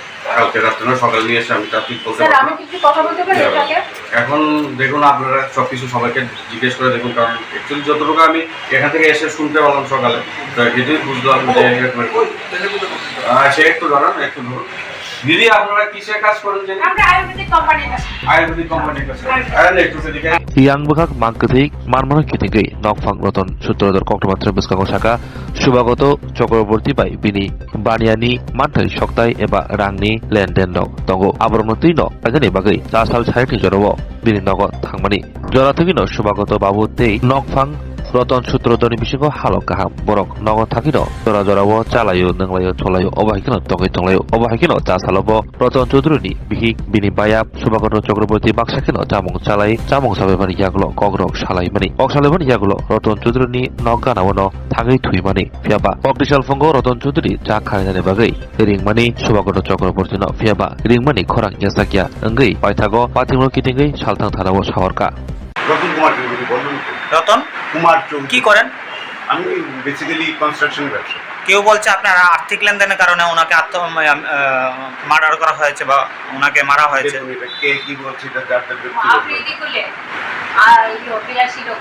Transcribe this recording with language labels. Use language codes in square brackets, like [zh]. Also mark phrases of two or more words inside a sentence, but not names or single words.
[bn] কালকে রাত্রে না সকালে নিয়ে এসে আমি তা ঠিক বলতে এখন দেখুন আপনারা সবকিছু সবাইকে জিজ্ঞেস করে দেখুন কারণ অ্যাকচুয়ালি যতটুকু আমি এখান থেকে এসে শুনতে পারলাম সকালে তো এটাই বুঝলাম যে সে একটু ধরেন একটু ধরুন দিদি আপনারা কিসের কাজ করেন যে আয়ুর্বেদিক কোম্পানির কাজ একটু দিকে [trp] yang bukhak mangkathi marmana kitingei nokphang Roton Sutradhar Koktomatra Biskang Saka Subhagoto Chakraborty bai bini baniani manthari soktai eba rangni lenden dong tongo abornotui no agani bagai tasal saiti jorobo bini nogo thangmani jora thegi no Subhagoto babu tei nokphang रतन सूत्रधरनि बिसिङाव हालक गाहाम बरक नग थाकिनो जरा जराबो चालायो नंलायो छलायो अबाहायखिनो तंगै तंलायो अबाहायखिनो चासालबो रतन चौधुरीनि बिहि बिनि बाया सुभागत चक्रवर्ती बाक्साखिनो जामुं चालाय जामुं साबायमानि यागलो कग्रक सालायमानि अक्सालायमानि यागलो रतन चौधुरीनि नगानावनो थाङै थुइमानि फियाबा अक्टिसाल फंगो रतन चौधुरी जा खायनानि बागै रिंमानि सुभागत चक्रवर्तीनो फियाबा रिंमानि खरां यासाकिया अंगै पाइथागो पाथिमो किटिंगै सालथां थानावो सावरका [bn] রতন কুমার চৌধুরী বলুন তো। রতন কুমার চৌধুরী কি করেন? আমি [en] basically construction [bn] ব্যবসা। কেউ বলছে আপনার আর্থিক লেনদেনের কারণে ওনাকে মার্ডার করা হয়েছে বা ওনাকে মারা হয়েছে। দেখুন এটা কে কি বলছে এটা যার যার আপনি ব্যক্তিগত। দিগুলে আর বিলাসী লোক